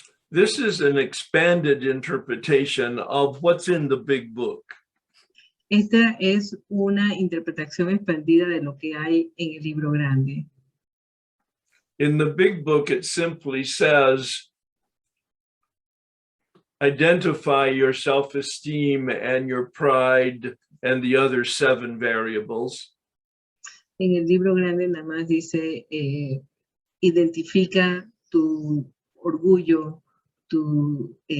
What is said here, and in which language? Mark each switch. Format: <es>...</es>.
<en>This is an expanded interpretation of what's in the big book.</en> <es>Esta es una interpretación expandida de lo que hay en el libro grande.</es> <en>In the big book, it simply says, identify your self-esteem and your pride and the other 7 variables.</en> <es>En el libro grande nada más dice, identifica tu orgullo, tu</es>